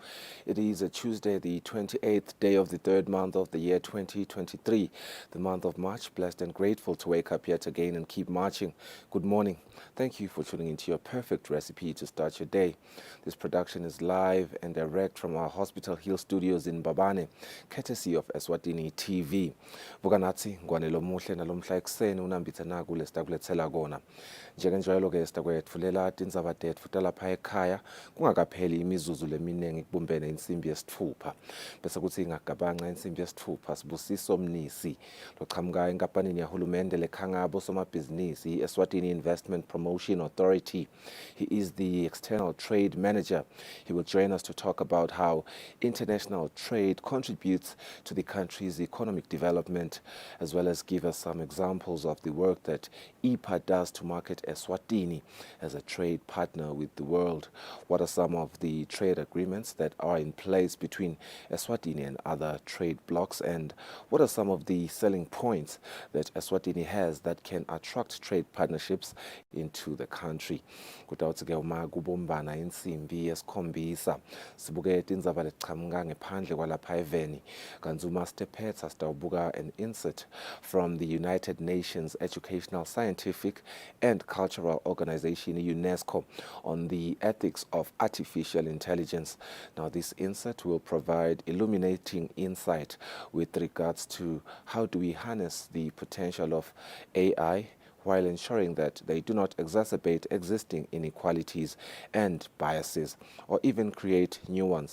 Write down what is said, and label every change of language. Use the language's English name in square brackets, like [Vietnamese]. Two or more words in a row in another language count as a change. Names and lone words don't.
[English] It is a Tuesday, the 28th day of the third month of the year 2023, the month of March. Blessed and grateful to wake up yet again and keep marching. Good morning. Thank you for tuning into your perfect recipe to start your day. This production is live and direct from our Hospital Hill studios in Babane, courtesy of Eswatini TV. [Swati] Vukanatsi ngwanelo muhle nalomhla ekseni unambithana kule sitakulethela kona. Njengenjalo ke sitakwetfulela tindzaba tetfu talapha ekhaya kungakapheli imizuzu leminingi kubumbene insimbi yesithupha. Bese kuthi ingagabanxa insimbi yesithupha Sibusiso Mnisi lochamuka enkampanini yahulumende lekhangabo somabhizinisi i-Eswatini Investment Promotion Authority. [English] He is the external trade manager. He will join us to talk about how international trade contributes to the country's economic development, as well as give us some examples of the work that IPA does to market Eswatini as a trade partner with the world. What are some of the trade agreements that are in place between Eswatini and other trade blocs, and what are some of the selling points that Eswatini has that can attract trade partnerships into the country? [Swati] Kutawuthi-ke uma kubumbana insimbi yesikhombisa sibuke tindzaba lechamuka ngephandle kwalapha eveni, kanti uma sitephetha sitawubuka [English] an insert from the United Nations Educational, Scientific and Cultural Organization, UNESCO, on the ethics of artificial intelligence. Now, this insert will provide illuminating insight with regards to how do we harness the potential of AI while ensuring that they do not exacerbate existing inequalities and biases, or even create new ones.